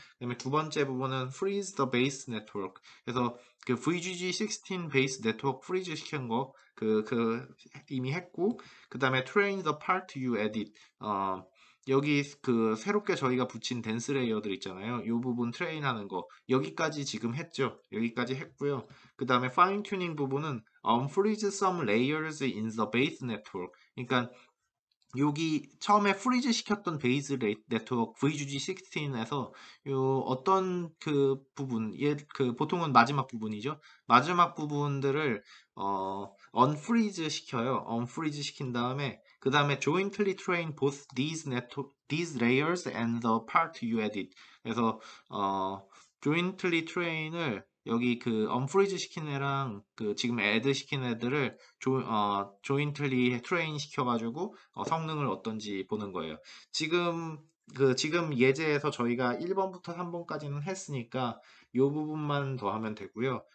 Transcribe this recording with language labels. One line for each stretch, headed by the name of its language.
Korean: 그다음에 두 번째 부분은
English: freeze the base network.
Korean: 그래서 그 VGG16 베이스 네트워크 프리즈 시킨 거 이미 했고 그 다음에
English: train the part you edit.
Korean: 여기 그 새롭게 저희가 붙인 댄스 레이어들 있잖아요. 이 부분 트레인하는 거 여기까지 지금 했죠. 여기까지 했고요. 그 다음에 파인 튜닝 부분은
English: unfreeze some layers in the base network.
Korean: 그러니까 여기 처음에 프리즈 시켰던 베이스 네트워크 VGG16에서 요 어떤 그 부분, 그 보통은 마지막 부분이죠. 마지막 부분들을 unfreeze 시켜요.
English: unfreeze
Korean: 시킨 다음에 그 다음에
English: jointly train both these layers and the part you edit.
Korean: 그래서 jointly train을 여기 그 unfreeze 시킨 애랑 그 지금 add 시킨 애들을 jointly train 시켜가지고 성능을 어떤지 보는 거예요. 지금 예제에서 저희가 1번부터 3번까지는 했으니까 이 부분만 더 하면 되고요.